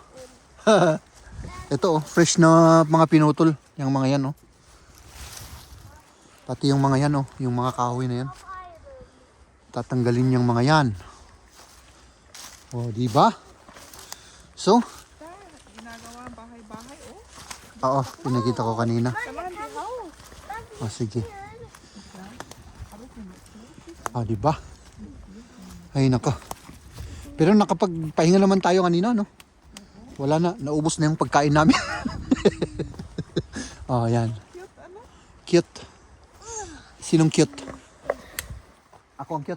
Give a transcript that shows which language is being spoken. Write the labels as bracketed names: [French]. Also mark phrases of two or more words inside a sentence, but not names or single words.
[Filipino] Ito, oh, fresh na mga pinutol. Yung mga yan, oh. Pati yung mga yan, oh. Yung mga kahoy na yan. Tatanggalin yung mga yan. Oh, di ba? So, Ginagawa bahay-bahay, oh. oo, pinakita ko kanina. [English] Come on, [German] die Haus. Das ist [Filipino] O, sige. Di ba? Ay, nako. Pero nakapagpahinga naman tayo kanina, no? Wala na, naubos na yung pagkain namin. Yan. Cute, ano? Cute. Sinong cute? Ako ang cute.